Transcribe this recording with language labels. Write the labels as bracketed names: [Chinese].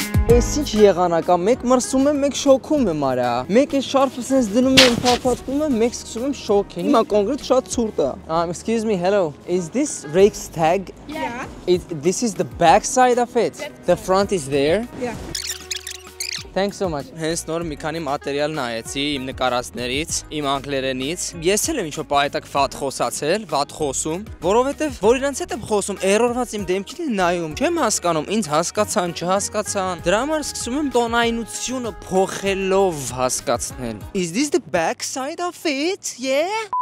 [Armenian] Ես ինչ եղանակ է, մեկ մրսում եմ, մեկ շոքում եմ արա։ Մեկ է շարֆը սենց դնում եմ, փափատում եմ, մեկ սկսում եմ շոքել։ Հիմա կոնկրետ շատ ցուրտ է։ [English] Excuse me, hello. Is this Reichstag? Yeah. This is the back side of it. The front is there. Yeah. Thanks so much. [Armenian] Հենց նոր մի քանի մատերիալ նայեցի իմ նկարածներից, իմ անգլերենից։ Ես էլ եմ ինչ-որ պահետակ վատ խոսացել, վատ խոսում, որովհետև որ իրանց հետ եմ խոսում, էրորված իմ դեմքին են նայում, չեմ հասկանում, ինձ հասկացան, չհասկացան։ Դրա համար սկսում եմ տոնայնությունը փոխելով հասկացնել։ [English] Is this the back side of it? Yeah?